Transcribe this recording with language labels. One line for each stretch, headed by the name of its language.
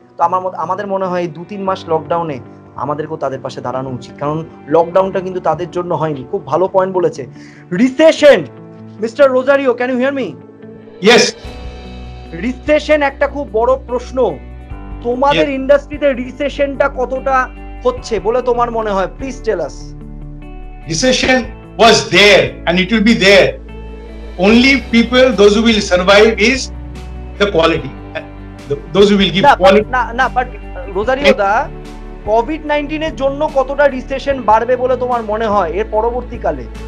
Bangla: তো আমাদের মনে হয় 2-3 মাস লকডাউনে আমাদেরকেও তাদের পাশে দাঁড়ানো উচিত, কারণ লকডাউনটা কিন্তু তাদের জন্য হয়নি। খুব ভালো পয়েন্ট বলেছে। Recession, mister Rosario,
English: Can you hear me? Yes.
Bangla: Recession একটা খুব বড় প্রশ্ন। তোমাদের ইন্ডাস্ট্রিতে রিসেশনটা কতটা হচ্ছে বলে তোমার মনে হয়?
English: Please tell us. Recession was there and it will be there. Only people, those who will survive is the quality. Those who will give quality.
Bangla: না, বাট রোজারিও দা, কোভিড-19 এর জন্য কতটা রিসেশন বাড়বে বলে তোমার মনে হয় এর পরবর্তীকালে?